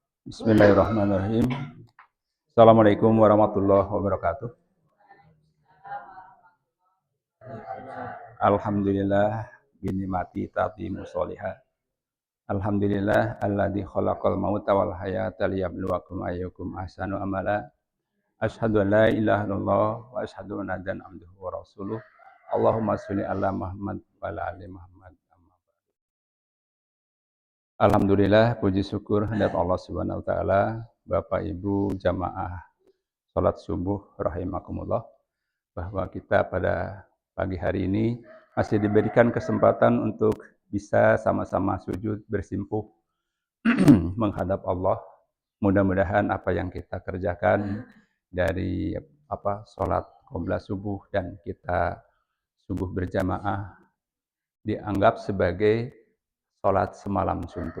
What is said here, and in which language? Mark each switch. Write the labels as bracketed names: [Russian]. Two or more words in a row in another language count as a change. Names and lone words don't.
[Arabic] بسم الله الرحمن الرحيم السلام عليكم ورحمة الله وبركاته. الحمد لله بنعمته تتم الصالحات. الحمد لله الذي خلق الموت والحياة ليبلوكم أيكم أحسن عملا. أشهد أن لا إله إلا الله وأشهد أن محمدا عبده ورسوله. اللهم صل على محمد وعلى آل محمد. [Indonesian] Alhamdulillah puji syukur hadap Allah [Arabic] سبحانه وتعالى, [Indonesian] Bapak Ibu jamaah salat subuh rahimakumullah, bahwa kita pada pagi hari ini masih diberikan kesempatan untuk bisa sama-sama sujud bersimpuh menghadap Allah. Mudah-mudahan apa yang kita kerjakan dari salat qobla subuh dan kita subuh berjamaah dianggap sebagai salat semalam suntuk.